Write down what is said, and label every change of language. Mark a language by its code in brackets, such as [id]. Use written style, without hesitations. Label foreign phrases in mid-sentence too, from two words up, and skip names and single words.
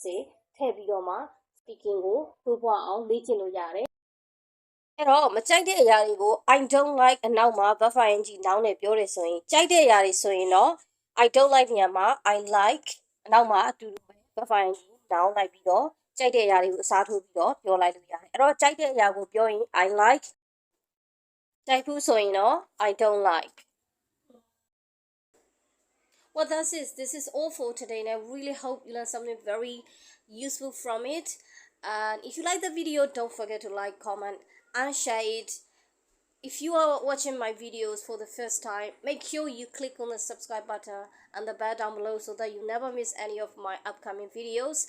[my] စေထည့်ပြီးတော့မှ speaking ကိုတိုးပွားအောင်လေ့ကျင့်လို့ရတယ်အဲ့တော့မကြိုက်တဲ့အရာတွေကို [en] I don't like [my] အနောက်မှာ verb [en] ing noun [my] နဲ့ပြောတယ်ဆိုရင်ကြိုက်တဲ့အရာတွေဆိုရင်တော့ [en] I don't like [my] နေရာမှာ [en] I like [my] အနောက်မှာအတူတူပဲ [en] verb ing noun [my] လိုက်ပြီးတော့ကြိုက်တဲ့အရာတွေကိုအစားထိုးပြီးတော့ပြောလိုက်လို့ရတယ်အဲ့တော့ကြိုက်တဲ့အရာကိုပြောရင် [en] I like [my] ကြိုက်ဘူးဆိုရင်တော့ [en] I don't like Well, this is all for today, and I really hope you learned something very useful from it. And if you like the video, don't forget to like, comment, and share it. If you are watching my videos for the first time, make sure you click on the subscribe button and the bell down below so that you never miss any of my upcoming videos.